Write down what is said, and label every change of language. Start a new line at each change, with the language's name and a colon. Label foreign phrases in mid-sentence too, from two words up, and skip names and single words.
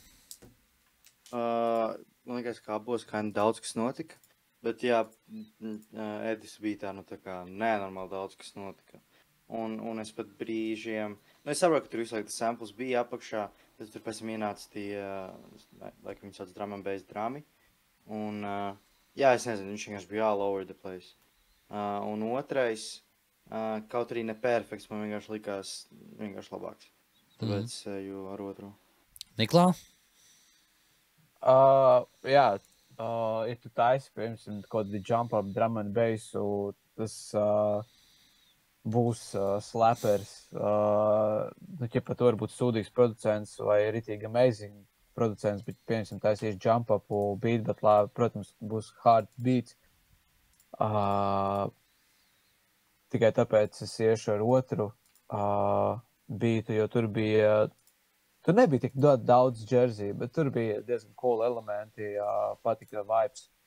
Latvian: Man liekas, kā abos daudz kas notika. Bet jā, Edis bija tā, tā kā nenormāli daudz, kas notika. Un es pat brīžiem, es saprotu, ka tur visu laiku tas samples bija apakšā, bet tur pēc tam ienāca tie, laikam viņi sauc
English: drum and bass
Latvian: drami. Un jā, es nezinu, viņš vienkārši bija
English: all over the place.
Latvian: Un otrais, kaut arī neperfekts, man vienkārši likās vienkārši labāks. Tāpēc jo ar otru. Niklā? Jā. Ja tu taisi, piemēram, kaut kādi
English: jump up drum and bass,
Latvian: tas būs slappers. Ja pat var būt sūdīgs producents vai ritīgi amazing producents, bet, piemēram, taisīs
English: jump up beat,
Latvian: bet, protams, būs
English: hard beats.
Latvian: Tikai tāpēc es iešu ar otru beatu, jo tur bija... Tur nebija tik daudz Jersey, bet tur bija diezgan cool elementi, patika vibes.